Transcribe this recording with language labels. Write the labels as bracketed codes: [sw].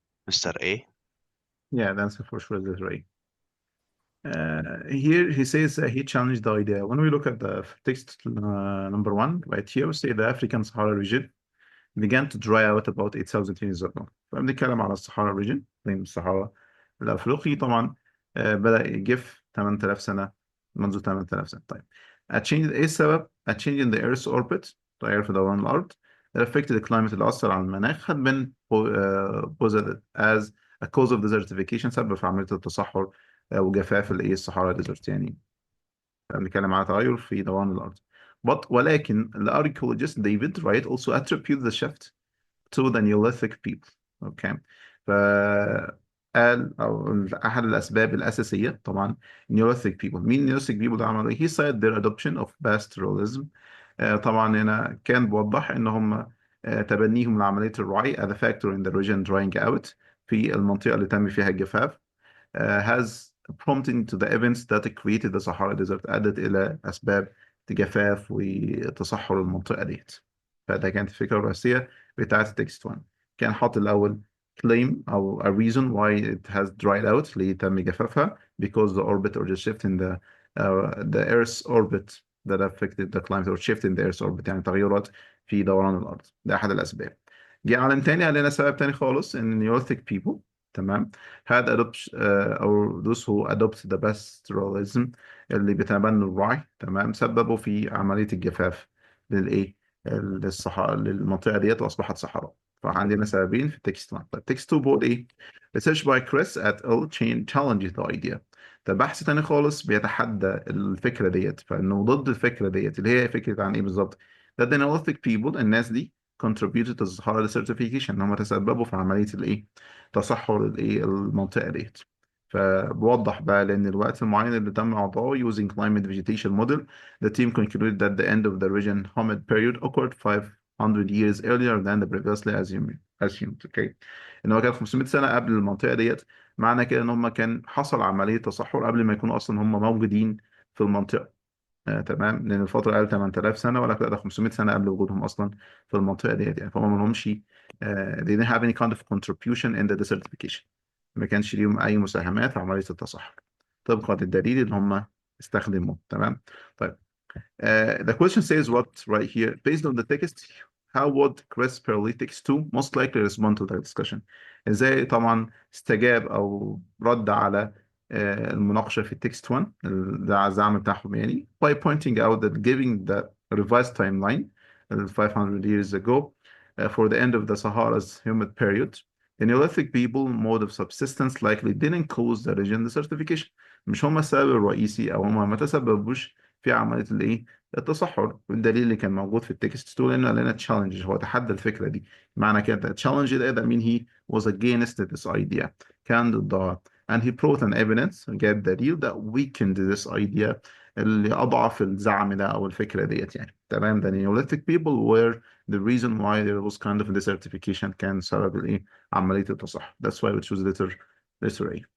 [en] Mr. A? Yeah, the answer for sure is right. Here he says he challenged the idea. When we look at the text number 1, right here, we say the African Sahara region began to dry out about 8,000 years ago. [ar] فبنتكلم على الصحراء region زي الصحراء الأفريقي طبعا بدأ يجف 8,000 سنة منذ 8,000 سنة. طيب إيه السبب؟ [en] A change in the Earth's orbit [ar] تغير في دوران الأرض [en] that affected the climate [ar] اللي أثر على المناخ [en] had been posited as a cause of desertification [ar] سبب في عملية التصحر وجفاف الصحراء ديزرت يعني بنتكلم على تغير في دوران الأرض. ولكن [en] the archaeologist David Wright also attributes the shift to the Neolithic people. Okay. [ar] فقال أو أحد الأسباب الأساسية طبعا Neolithic people. مين Neolithic people ده عملوا إيه؟ [en] He said their adoption of pastoralism. [ar] طبعا هنا كان بوضح إن هم تبنيهم لعملية الرعي [en] as a factor in the region drying out [ar] في المنطقة اللي تم فيها الجفاف. [en] Has prompting to the events that created the Sahara Desert [ar] أدت إلى أسباب جفاف وتصحر المنطقة ديت. فده كانت الفكرة الرئيسية بتاعت التكست 1. كان حاطط الأول [en] claim [ar] أو [en] a reason why it has dried out [ar] ليه تم جفافها [en] because the orbit or the shift in the Earth's orbit that affected the climate or shift in the Earth's orbit [ar] يعني تغيرات في دوران الأرض. ده أحد الأسباب. جه عالم تاني قال لنا سبب تاني خالص إن Neolithic people تمام [en] had adopt or those who adopt the pastoralism [ar] اللي بيتبنوا الرعي تمام سببوا في عملية الجفاف للإيه للصحراء للمنطقة ديت وأصبحت صحراء. فعندنا سببين في التكست 1. طيب تكست 2 بيقول إيه؟ [en] research by Chris et al. Challenges the idea. [ar] ده بحث تاني خالص بيتحدى الفكرة ديت فإنه ضد الفكرة ديت اللي هي فكرة عن إيه بالظبط؟ [en] that the Neolithic people [ar] الناس دي [en] contributed to the Sahara desertification [ar] إن هم تسببوا في عملية الإيه؟ تصحر المنطقة ديت. فبوضح بقى لأن الوقت المعين اللي تم إعطائه [en] using climate vegetation model, the team concluded that the end of the region humid period occurred 500 years earlier than the previously assumed. Okay. [ar] إن هو كان 500 سنة قبل المنطقة ديت. معنى كده إن هم كان حصل عملية تصحر قبل ما يكونوا أصلا هم موجودين في المنطقة. تمام، لأن الفترة قال 8000 سنة، ولكن لا، ده 500 سنة قبل وجودهم أصلا في المنطقة ديت يعني. فهم ما لهمش [en] they didn't have any kind of contribution in the desertification. [ar] ما كانش ليهم أي مساهمات في عملية التصحر طبقا للدليل اللي هم استخدموه. تمام. طيب. [en] The question says what right here, based on the text, how would Chris Paralytics 2 most likely respond to the discussion? [ar] ازاي طبعا استجاب او رد على المناقشة في التكست 1 ده الزعم بتاعهم يعني [en] by pointing out that giving the revised timeline 500 years ago for the end of the Sahara's humid period, the Neolithic people mode of subsistence likely didn't cause the region desertification. [ar] مش هم السبب الرئيسي او هم ما تسببوش في عملية الايه التصحر. والدليل اللي كان موجود في التكست 2 لانه لنا تشالنج، هو تحدى الفكرة دي. معنى كده تشالنج ده [en] mean he was against this idea، [ar] كان ضدها. [en] and he brought an evidence، [ar] جاب دليل [en] that weakened this idea، [ar] اللي أضعف الزعم ده أو الفكرة ديت يعني. تمام. [en] the Neolithic people were the reason why there was kind of desertification، [ar] كان سبب الإيه عملية التصحر. [en] that's why we choose letter A.